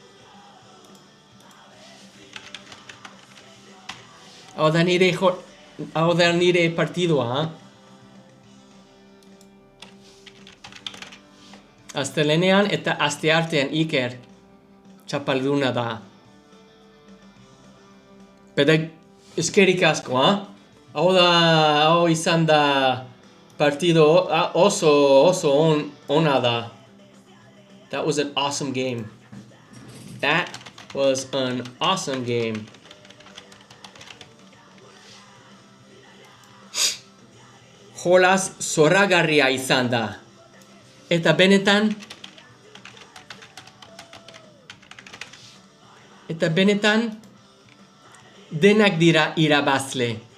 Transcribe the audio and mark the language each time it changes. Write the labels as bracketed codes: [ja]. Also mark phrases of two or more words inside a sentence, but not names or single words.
[eu] Hau da nire partidua, Astelenean eta asteartean Iker txapalduna da. Eskerrik asko, Hau izan da partido oso ona da. [en] That was an awesome game. That was an awesome game. [eu] Jolas zoragarria izan da. Eta benetan denak dira irabazle.